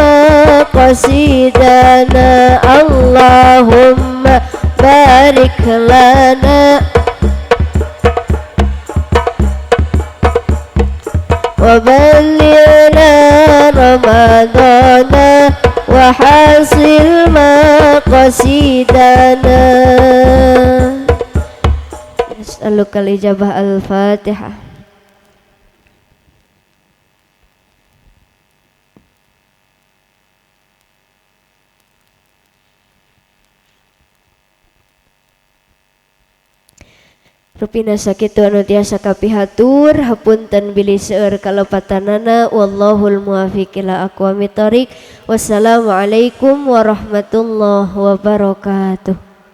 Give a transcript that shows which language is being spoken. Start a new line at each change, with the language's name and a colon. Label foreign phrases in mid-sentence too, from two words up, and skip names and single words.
Arabic: مقاصدنا اللهم بارك لنا وبلغنا رمضان وحاصل مقاصدنا نسألك الإجابة الفاتحة.
Sundanese: Rupina sakitu anu tiasa kapihatur hapunten bilih seueur kalepatanana
Arabic: والله الموفق إلى أقوم الطريق. والسلام عليكم ورحمة الله وبركاته.